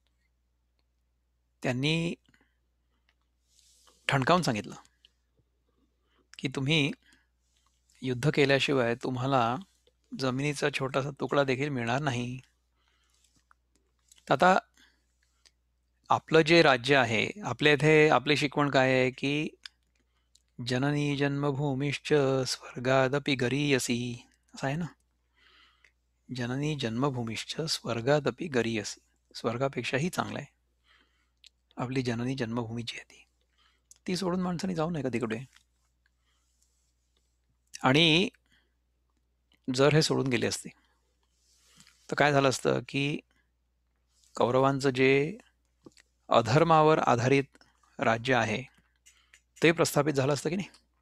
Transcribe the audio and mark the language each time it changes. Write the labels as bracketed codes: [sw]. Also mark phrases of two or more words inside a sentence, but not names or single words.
[mr] त्यांनी ठणकावून सांगितलं की तुम्ही युद्ध केल्याशिवाय तुम्हाला जमिनीचा छोटासा तुकडा देखील मिळणार नाही. आता आपलं जे राज्य आहे, आपल्या इथे आपली शिकवण काय आहे की [sa] जननी जन्मभूमिश्च स्वर्गादपि गरीयसी, [mr] असं आहे ना. [sa] जननी जन्मभूमिश्च स्वर्गादपि गरीयसी, [mr] स्वर्गापेक्षाही चांगलं आहे आपली जननी जन्मभूमी जी आहे ती सोडून माणसाने जाऊ नये का तिकडे? आणि जर हे सोडून गेले असते तर काय झालं असतं की कौरवांचं जे अधर्मावर आधारित राज्य आहे ते प्रस्थापित झालं असतं की नाही.